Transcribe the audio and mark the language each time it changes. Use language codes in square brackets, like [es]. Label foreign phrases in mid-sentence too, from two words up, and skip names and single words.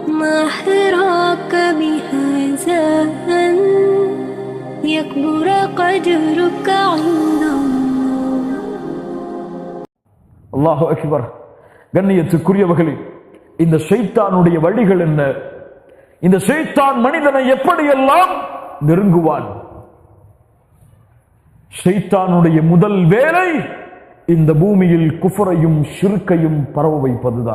[ar] ما حراك بهذا أن يكبر قدرك عند الله. الله أكبر. [ta] கண்ணியத்துக்குரியவர்களே, இந்த ஷைத்தானுடைய வழிகள் என்ன? இந்த ஷைத்தான் மனிதனை எப்படியெல்லாம் நெருங்குவான்? ஷைத்தானுடைய முதல் வேலை இந்த பூமியில் குஃப்ரையும் ஷிர்கையும் பரவ வைப்பதுதான்.